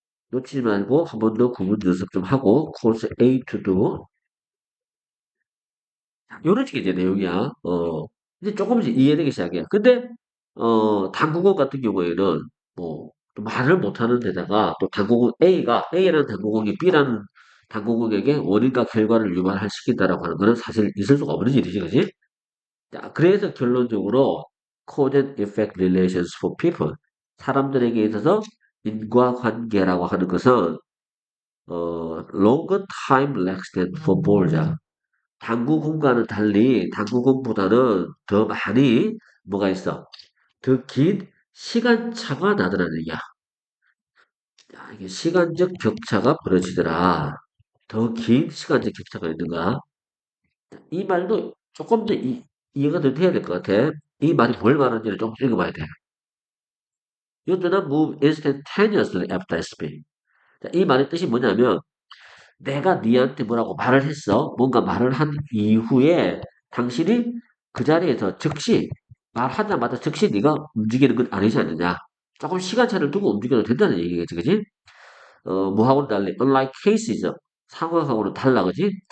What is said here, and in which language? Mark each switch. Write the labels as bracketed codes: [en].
[ko] 놓치지 말고 한 번 더 구문 연습 좀 하고 [en] cause A to [ko] 도 요런 식의 이제 내용이야. 이제 조금씩 이해되기 시작해. 근데, 당국어 같은 경우에는, 뭐, 또 말을 못하는 데다가, 또 A라는 당국어이 B라는 당국어에게 원인과 결과를 유발시킨다라고 하는 거는 사실 있을 수가 없는 일이지, 그지? [en] 자, 그래서 결론적으로, cause and effect relations for people. [ko] 사람들에게 있어서 인과관계라고 하는 것은, [en] longer time lags than for balls. [ko] 당구공과는 달리 당구공보다는 더 많이 뭐가 있어? 더 긴 시간차가 나더라는 얘기야. 야, 이게 시간적 격차가 벌어지더라. 더 긴 시간적 격차가 있는가? 이 말도 조금 더 이해가 더 돼야 될 것 같아. 이 말이 뭘 말하는지를 좀 읽어봐야 돼. [en] You do not move instantaneously after speaking. [ko] 자, 이 말의 뜻이 뭐냐면 내가 니한테 뭐라고 말을 했어. 뭔가 말을 한 이후에 당신이 그 자리에서 즉시 말하자마자 즉시 네가 움직이는 건 아니지 않느냐. 조금 시간차를 두고 움직여도 된다는 얘기겠지, 그지? 뭐하고는 달리 [en] unlike cases [ko] 상황하고는 달라, 그지?